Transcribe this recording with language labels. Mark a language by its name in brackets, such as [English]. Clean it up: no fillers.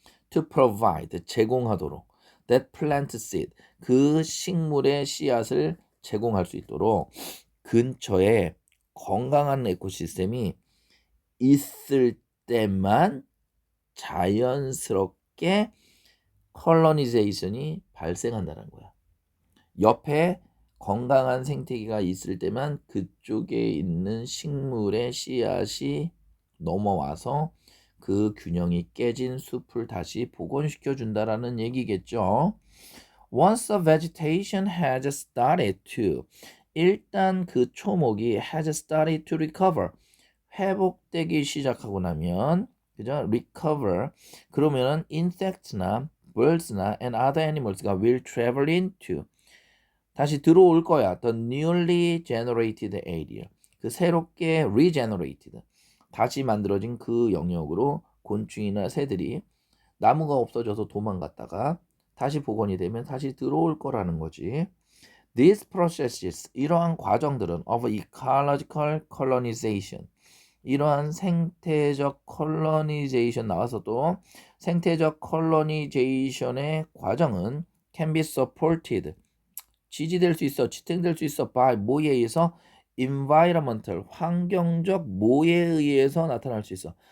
[English] To provide [Korean] 제공하도록 [English] that plant seed [Korean] 그 식물의 씨앗을 제공할 수 있도록 근처에 건강한 에코시스템이 있을 때만 자연스럽게 컬러니제이션이 발생한다는 거야. 옆에 건강한 생태계가 있을 때만 그쪽에 있는 식물의 씨앗이 넘어와서 그 균형이 깨진 숲을 다시 복원시켜 준다라는 얘기겠죠. [English] Once the vegetation has started to [Korean] 일단 그 초목이 [English] has started to recover [Korean] 회복되기 시작하고 나면 그죠? [English] recover [Korean] 그러면은 [English] insects나 birds나 and other animals가 will travel into [Korean] 다시 들어올 거야. [English] The newly generated area. [Korean] 그 새롭게 regenerated. 다시 만들어진 그 영역으로 곤충이나 새들이 나무가 없어져서 도망갔다가 다시 복원이 되면 다시 들어올 거라는 거지. [English] These processes, [Korean] 이러한 과정들은 [English] of ecological colonization. [Korean] 이러한 생태적 colonization 나와서 또 생태적 colonization의 과정은 [English] can be supported. [Korean] 지지될 수 있어, 지탱될 수 있어. by 뭐에 의해서? environmental 환경적 뭐에 의해서 나타날 수 있어.